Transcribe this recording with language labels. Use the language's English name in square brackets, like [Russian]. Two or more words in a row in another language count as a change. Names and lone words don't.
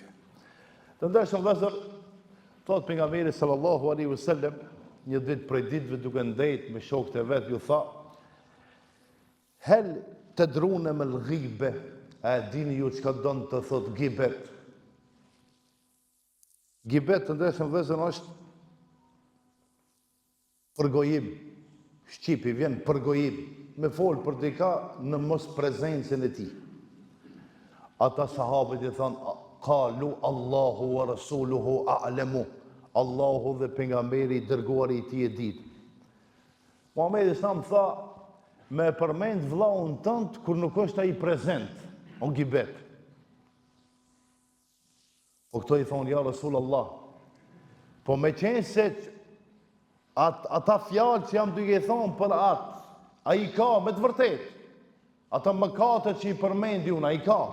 [Albanian] Të ndershëm vëllezër, thot pejgamberi [Arabic] صلى الله عليه وسلم, [Albanian] një ditë prej ditëve duke ndejt me shokët e vet, ju tha: [Arabic] "هل تدرون ما الغيبة", [Albanian] a dini ju çka don të thot gibet? Gibet, të ndershëm vëllezër, është përgojim. Shqipi vjen përgojim, me fol për dika në mos prezencën e tij. Ata sahabët i thonë, [Arabic] قالوا الله ورسوله أعلم, [Albanian] Allahu dhe pejgamberi i dërguari i tij e ditë. Muhamedi sa më tha, me përmend vllaun tënd kur nuk është ai prezent, o gibet. Po këto i thonë, ja Rasulullah, po me qenë se ata fjalë që jam duke i thonë për atë, a i ka me të vërtet, ata mëkatet që i përmendi unë, a i ka.